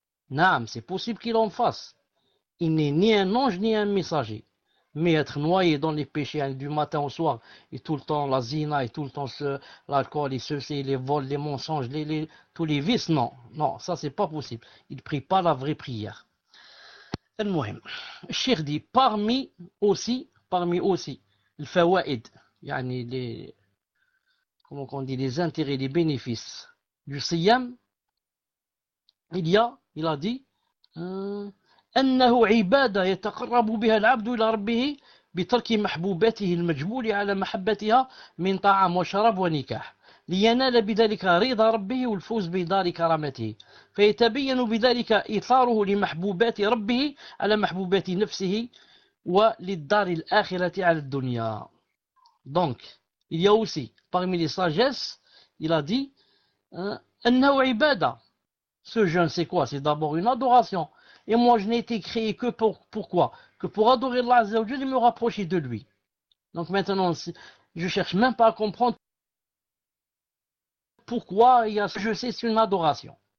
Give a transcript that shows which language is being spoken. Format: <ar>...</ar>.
<fr>Non, c'est possible qu'il en fasse. Il n'est ni un ange ni un messager. Mais être noyé dans les péchés du matin au soir, et tout le temps la zina, et tout le temps l'alcool, et ceci, les vols, les mensonges, tous les vices, non. Non, ça c'est pas possible. Il ne prie pas la vraie prière.</fr> <ar>Al-Muhim.</ar> <fr>Cheikh dit, parmi aussi, le fawaïd, yani les intérêts, les bénéfices du siyam, il a dit,</fr> <ar>أنه عبادة يتقرب بها العبد إلى ربه بترك محبوباته المجبول على محبتها من طعام وشرب ونكاح لينال بذلك رضا ربه والفوز بدار كرامته فيتبين بذلك إثاره لمحبوبات ربه على محبوبات نفسه وللدار الآخرة على الدنيا.</ar> <fr>Donc il y a aussi parmi les sagesses, il a dit</fr> <ar>أنه عبادة.</ar> <fr>Ce jeûne c'est quoi? C'est d'abord une adoration. Et moi, je n'ai été créé que pour pourquoi? Que pour adorer Allah Azza wa Jalla et me rapprocher de lui. Donc maintenant, je ne cherche même pas à comprendre pourquoi il y a ce que je sais, c'est une adoration.</fr>